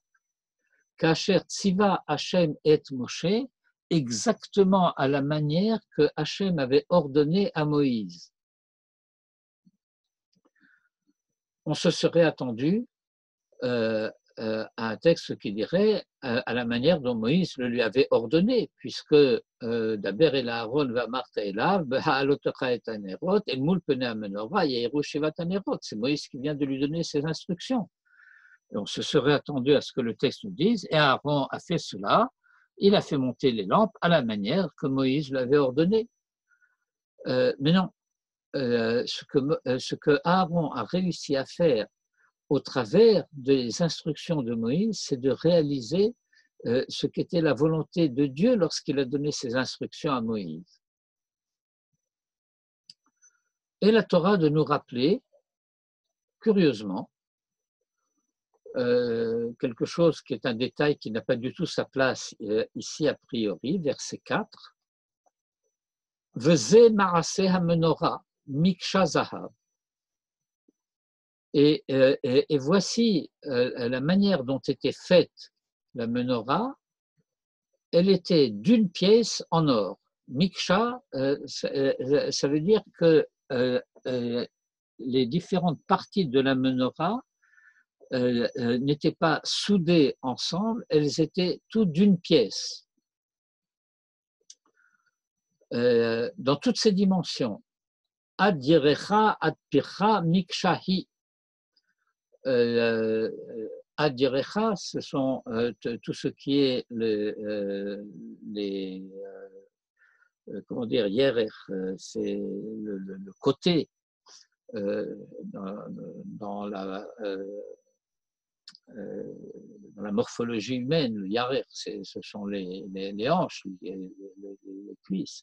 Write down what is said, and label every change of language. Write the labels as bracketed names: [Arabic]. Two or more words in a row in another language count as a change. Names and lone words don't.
[Hebrew] כאשר צוה השם את משה, [French] exactement à la manière que Hashem avait ordonné à Moïse. On se serait attendu à un texte qui dirait à la manière dont Moïse le lui avait ordonné, puisque [Hebrew] דבר אל אהרן ואמרת אליו בהעלתך את הנרות אל מול פני המנורה יאירו שבעת הנרות. [French] C'est Moïse qui vient de lui donner ses instructions. Et on se serait attendu à ce que le texte nous dise, et Aaron a fait cela, il a fait monter les lampes à la manière que Moïse l'avait ordonné. Mais non, ce que Aaron a réussi à faire au travers des instructions de Moïse, c'est de réaliser ce qu'était la volonté de Dieu lorsqu'il a donné ses instructions à Moïse. Et la Torah de nous rappeler, curieusement, quelque chose qui est un détail qui n'a pas du tout sa place ici a priori, verset 4. [Hebrew] וזה מעשה המנורה מקשה זהב. [French] Et voici la manière dont était faite la menorah. Elle était d'une pièce en or. Miksha, ça veut dire que les différentes parties de la menorah n'étaient pas soudées ensemble, elles étaient toutes d'une pièce. Dans toutes ces dimensions. [Hebrew] עד ירכה עד פרחה מקשה היא. עד ירכה, [French] ce sont tout ce qui est comment dire, yerech, c'est le côté dans la morphologie humaine, le yarer, ce sont les hanches, les cuisses.